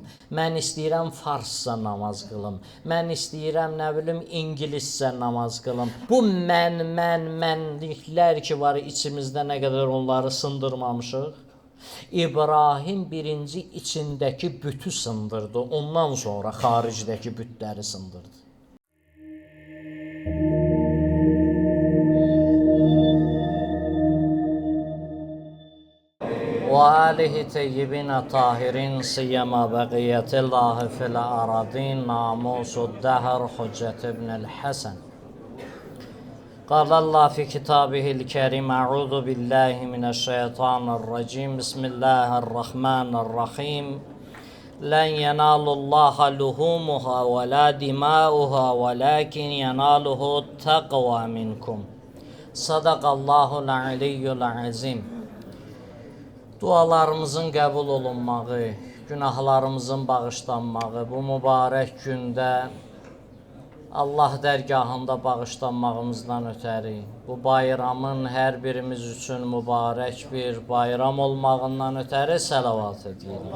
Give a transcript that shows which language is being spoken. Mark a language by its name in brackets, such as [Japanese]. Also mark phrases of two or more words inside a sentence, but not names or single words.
[Azerbaijani] Mən istəyirəm farsca namaz qılım. Mən istəyirəm, nə bilim, ingiliscə namaz qılım. Bu mənliklər ki var içimizdə, nə qədər onları sındırmamışıq. İbrahim birinci içindəki bütü sındırdı. Ondan sonra xaricdəki bütləri sındırdı. [Arabic] وآله طيبين طاهرين سيما بقية الله في الأراضين ناموس الدهر حجة ابن الحسن قال الله في كتابه الكريم أعوذ بالله من الشيطان الرجيم بسم الله الرحمن الرحيم لن ينال الله لحومها ولا دماؤها ولكن يناله التقوى منكم صدق الله العلي العظيم. [Azerbaijani] Dualarımızın qəbul olunmağı, günahlarımızın bağışlanmağı, bu mübarək gündə Allah dərgahında bağışlanmağımızdan ötəri, bu bayramın hər birimiz üçün mübarək bir bayram olmağından ötəri səlavat edirik.